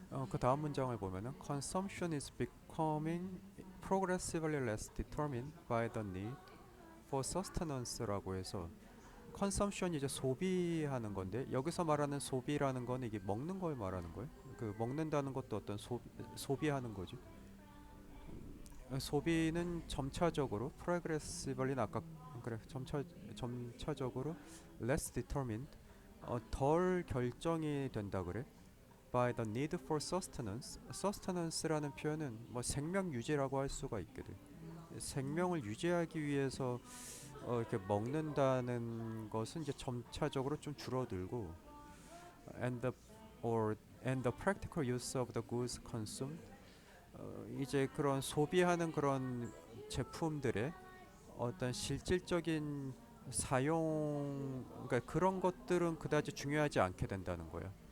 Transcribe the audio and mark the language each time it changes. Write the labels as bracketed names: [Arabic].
[Korean] 그 다음 문장을 보면은 [English] consumption is becoming progressively less determined by the need for sustenance [Korean] 라고 해서 consumption이 이제 소비하는 건데 여기서 말하는 소비라는 거는 이게 먹는 걸 말하는 거예요. 그 먹는다는 것도 어떤 소비하는 거지. 소비는 점차적으로 progressively는 아까 그래 점차적으로 [English] less determined [Korean] 덜 결정이 된다 그래. [English] by the need for sustenance. [Korean] sustenance라는 표현은 뭐 생명 유지라고 할 수가 있거든. 생명을 유지하기 위해서 이렇게 먹는다는 것은 이제 점차적으로 좀 줄어들고 [English] and the or and the practical use of the goods consumed [Korean] 이제 그런 소비하는 그런 제품들의 어떤 실질적인 사용 그러니까 그런 것들은 그다지 중요하지 않게 된다는 거야.